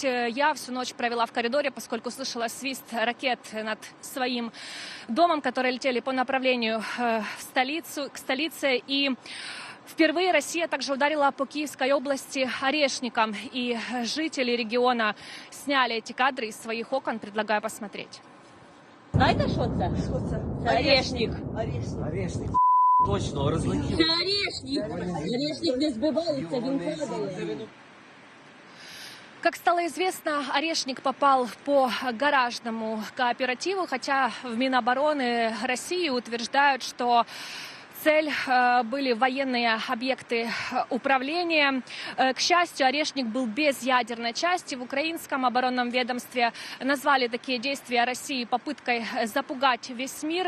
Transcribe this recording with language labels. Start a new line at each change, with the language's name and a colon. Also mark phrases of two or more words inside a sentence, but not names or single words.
Russian: Я всю ночь провела в коридоре, поскольку слышала свист ракет над своим домом, которые летели по направлению к столице. И впервые Россия также ударила по Киевской области орешником. И жители региона сняли эти кадры из своих окон. Предлагаю посмотреть.
Ukrainian: Знаєте, що це? Що це? Орешник. Орешник. Точно, розлетів. Це орешник. Орешник не збивається, він падає.
Russian: Как стало известно, орешник попал по гаражному кооперативу, хотя в Минобороны России утверждают, что цель были военные объекты управления. К счастью, орешник был без ядерной части. В украинском оборонном ведомстве назвали такие действия России попыткой запугать весь мир.